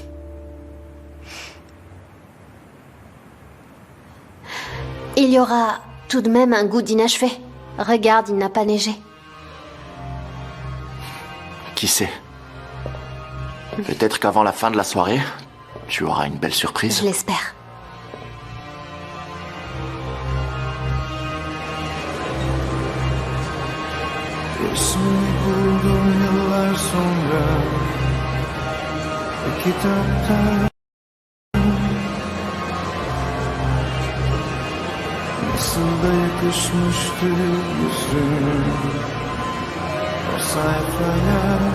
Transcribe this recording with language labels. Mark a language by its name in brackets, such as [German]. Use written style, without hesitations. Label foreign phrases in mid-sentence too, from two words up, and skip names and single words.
[French] Il y aura tout de même un goût d'inachevé. Regarde, il n'a pas neigé. Qui sait? Peut-être qu'avant la fin de la soirée, tu auras une belle surprise. Je l'espère. [Turkish] İsmini buldum yıllar sonra bir kitapta. Nasıl da yakışmıştı yüzün o sayfaya.